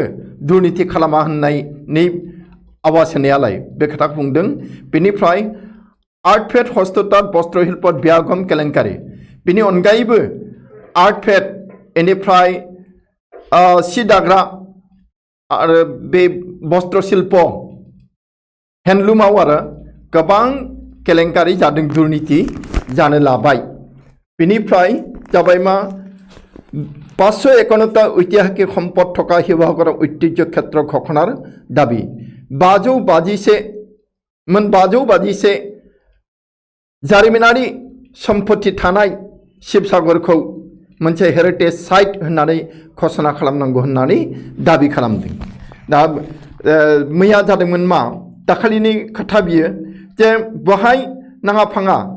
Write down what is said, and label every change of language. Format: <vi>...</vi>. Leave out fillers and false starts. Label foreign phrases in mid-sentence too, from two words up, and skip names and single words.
<brx>दुर्नीति खालामा होननायनि आवाज होनायालाय बे खोथाखौ बुंदों बेनिफ्राय आर्टफेड हस्ततांत बस्त्र शिल्प बियागम केलेंकारि बेनि अनगायैबो आर्टफेड बेनिफ्राय सि दाग्रा आरो बे बस्त्र शिल्प हेन्डलुमाव आरो गोबां केलेंकारि जादों दुर्नीति जानो लाबाय बेनिफ्राय जाबाय मा</brx> <as>551টা ঐতিহাসিক সম্পদ থকা শিৱসাগৰৰ ঐতিহ্য ক্ষেত্ৰ ঘোষণাৰ দাবী</as> <brx>552 जारिमिनारि सम्पत्ति थानाय शिवसागरखौ मोनसे हेरिटेज साइट होननानै घोषणा खालामनांगौ होननानै दाबि खालामदों दा मैया जादोंमोन मा दाखालिनि खोथा बियो जे बहाय नाङा फाङा</brx>